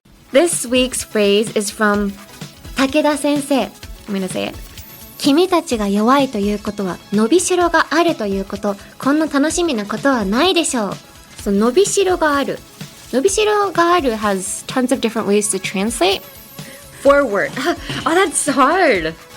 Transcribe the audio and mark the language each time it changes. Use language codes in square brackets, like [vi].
[en] This week's phrase is from 武田先生。 I'm gonna say it. [ja] 君たちが弱いということは伸びしろがあるということ。こんな楽しみなことはないでしょう。 [en] So [ja] 伸びしろがある。伸びしろがある [en] has tons of different ways to translate. Forward. Oh, that's hard.